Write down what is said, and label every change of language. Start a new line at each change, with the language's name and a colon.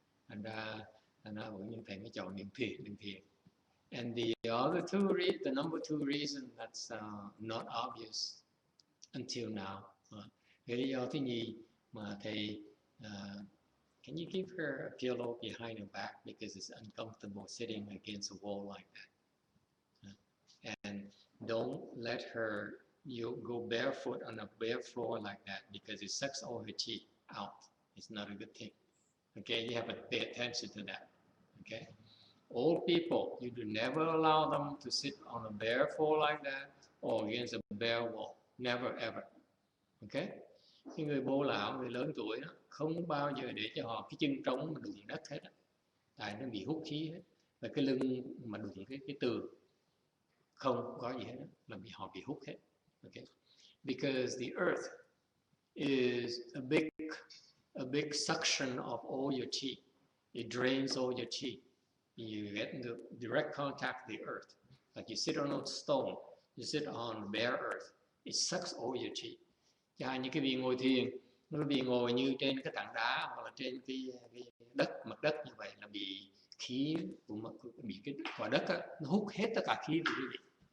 Vietnamese: thành ra vẫn những thầy mới chọn những thiền.
English: And the number two reason that's not obvious until now.
Vietnamese: Cái lý do thứ nhì mà thầy
English: can you give her a pillow behind her back because it's uncomfortable sitting against a wall like that. And don't let her go barefoot on a bare floor like that because it sucks all her chi out. It's not a good thing. Okay, you have to pay attention to that. Okay, old people, you do never allow them to sit on a bare floor like that or against a bare wall. Never ever.
Vietnamese: Okay, cái người bố lão, người lớn tuổi đó, không bao giờ để cho họ cái chân trống mà đụng đất hết, tại nó bị hút khí hết, và cái lưng mà đụng cái tường không có gì hết, là họ bị hút hết.
English: Okay, because the earth is a big suction of all your chi. It drains all your chi. You get into direct contact with the earth. Like you sit on a stone, you sit on bare earth, it sucks all your chi.
Vietnamese: Chẳng như cái vị ngồi thiền, nó bị ngồi như trên cái tảng đá hoặc là trên cái mặt đất như vậy, là bị khí bị cái quả đất á, nó hút hết tất cả khí của quý vị.